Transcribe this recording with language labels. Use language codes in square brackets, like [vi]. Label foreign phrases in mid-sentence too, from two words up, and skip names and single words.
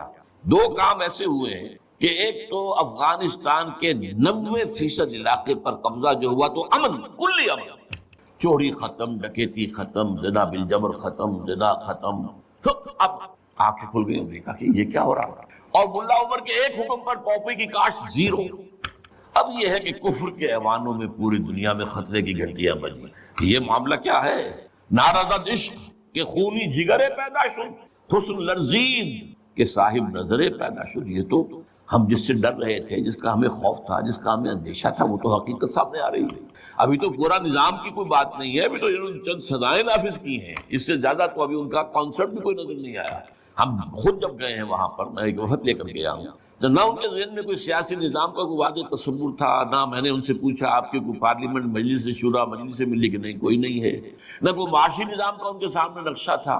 [ur] دو کام ایسے ہوئے ہیں کہ ایک تو افغانستان کے 90% علاقے پر قبضہ جو ہوا تو امن، کلی امن، چوری ختم، ڈکیتی ختم، زنا بالجبر ختم، زنا ختم۔ تو اب آنکھیں کھل گئی، دیکھا کہ یہ کیا ہو رہا ہے، اور ملا عمر کے ایک حکم پر پاپی کی کاشت زیرو۔ اب یہ ہے کہ کفر کے ایوانوں میں پوری دنیا میں خطرے کی گھنٹیاں بجی۔ یہ معاملہ کیا ہے؟ [fa] نارضت عشق کے خونی جگرے پیدا شد، حسن لرزید کے صاحب نظرے پیدا شد۔ [ur] یہ تو ہم جس سے ڈر رہے تھے، جس کا ہمیں خوف تھا، جس کا ہمیں اندیشہ تھا، وہ تو حقیقت سامنے آ رہی ہے۔ ابھی تو پورا نظام کی کوئی بات نہیں ہے، ابھی تو انہوں نے چند سزائیں نافذ کی ہیں، اس سے زیادہ تو ابھی ان کا کانسیپٹ بھی کوئی نظر نہیں آیا۔ ہم خود جب گئے ہیں وہاں پر، میں ایک وفد لے کر گیا ہوں، تو نہ ان کے ذہن میں کوئی سیاسی نظام کا کوئی واضح تصور تھا، نہ میں نے ان سے پوچھا آپ کے کوئی پارلیمنٹ مجلس شورا مجلس سے ملی کہ نہیں، کوئی نہیں ہے، نہ کوئی معاشی نظام کا ان کے سامنے نقشہ تھا۔